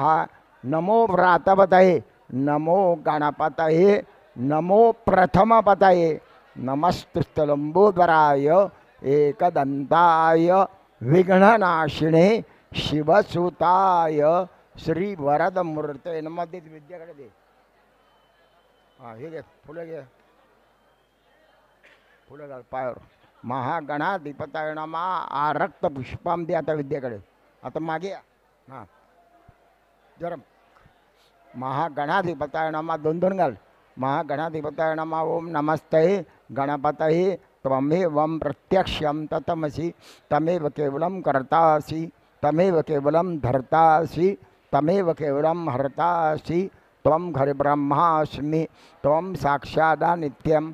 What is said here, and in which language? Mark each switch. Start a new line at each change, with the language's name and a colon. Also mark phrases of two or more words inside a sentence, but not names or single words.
Sanskrit: नमो व्रातपतये नमो गणपतये नमो प्रथमपतये नमस्तुस्तलंबोदराय एकदंताय विघ्ननाशिने शिवसुताय श्री वरदमूर्ते नमः.
Marathi: दे विद्याकडे दे. हां हे घे फुलं घे. फुलं घाल पायावर.
Sanskrit: महागणाधिपताय नमः. आरक्त पुष्पम
Marathi: दे आता विद्याकडे. आता मागे हां जरा.
Sanskrit: महागणाधिपताय नमः.
Marathi: दोन दोन घाल.
Sanskrit: महागणाधिपताय नमः. ओम नमस्ते गणपतये त्वमेवं प्रत्यक्षं तत्तमसि तमेव केवलं कर्तासि तमेव केवलं धर्तासि तमेव केवलं हर्तासि त्वं घरब्रह्मास्मि त्वं साक्षादा नित्यं.